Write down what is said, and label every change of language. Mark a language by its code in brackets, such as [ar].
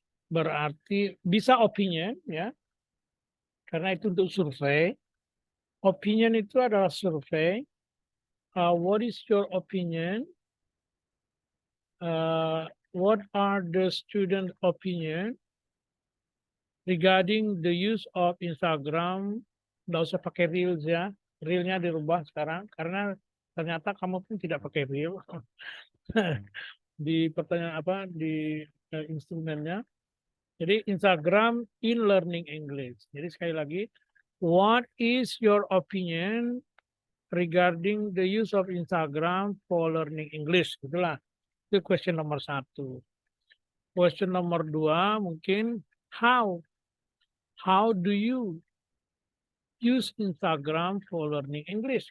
[id] Berarti bisa opinion ya, karena itu untuk survei. Opinion itu adalah survei. [en] What is your opinion? What are the student opinion regarding the use of Instagram? [id] Nggak usah pakai reels ya, reelnya dirubah sekarang karena ternyata kamu pun tidak pakai reel di pertanyaan apa di instrumennya. [en] Jadi Instagram in learning English. [id] Jadi sekali lagi, [en] what is your opinion regarding the use of Instagram for learning English? [id] Itulah itu [en] question nomor 1. Question [id] nomor 2 mungkin [en] how do you use Instagram for learning English?